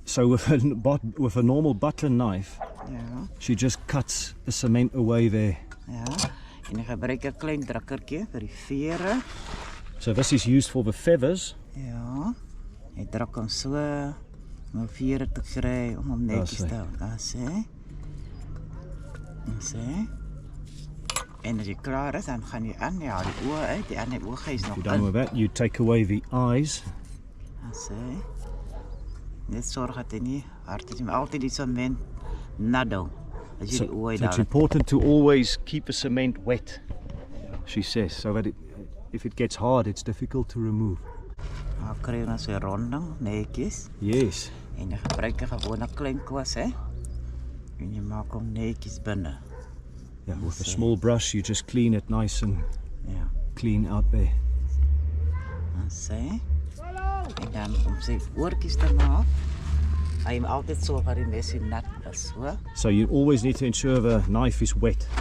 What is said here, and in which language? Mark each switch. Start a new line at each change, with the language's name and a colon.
English: So with a normal butter knife,
Afrikaans: Ja.
English: she just cuts the cement away there.
Afrikaans: Ja. En ek gebruik 'n klein drukkertjie vir die vere.
English: So this is used for the feathers.
Afrikaans: Ja. Ek druk hom so om viere te kry om hom netjies te hou. Daar sê. Sê. En as jy klaar is, dan gaan jy aan, ja, die oë uit, die ander oog is nog
English: You're done with that. You take away the eyes.
Afrikaans: Dan sê. Net sorg dat jy nie hard is, maar altyd die sement nat hou. As jy die oë uit
English: So it's
Afrikaans: haal.
English: important to always keep the cement wet, she says, so that if it gets hard, it's difficult to remove.
Afrikaans: Dan kry jy dan so 'n ronding, netjies.
English: Yes.
Afrikaans: En jy gebruik 'n gewone klein kwas, hè. En jy maak hom netjies binne.
English: Yeah, with a small brush, you just clean it nice and
Afrikaans: Ja.
English: clean out there.
Afrikaans: Dan sê. En dan om sy oortjies te maak, hy moet altyd sorg dat die mes nat is, hoor.
English: So you always need to ensure the knife is wet.